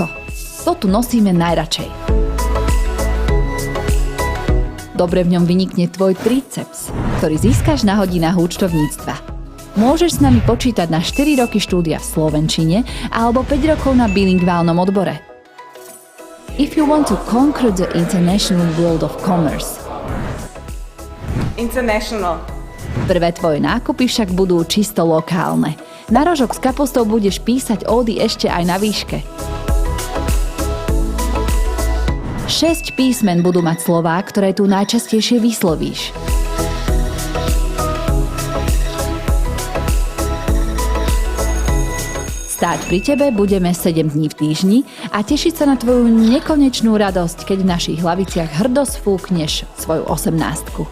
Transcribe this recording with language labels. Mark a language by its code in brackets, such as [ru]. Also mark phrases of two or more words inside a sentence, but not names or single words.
[sk] To tu nosíme najradšej. Dobre v ňom vynikne tvoj triceps, ktorý získaš na hodinách účtovníctva. Môžeš s nami počítať na 4 roky štúdia v slovenčine alebo 5 rokov na bilingválnom odbore. [en] If you want to conquer the international world of commerce. International. [sk] Prvé tvoje nákupy však budú čisto lokálne. Na rožok s kapustou budeš písať ódy ešte aj na výške. 6 písmen budú mať slová, ktoré tu najčastejšie vyslovíš. Stáť pri tebe budeme 7 dní v týždni a tešiť sa na tvoju nekonečnú radosť, keď v našich hlaviciach hrdo sfúkneš svoju 18.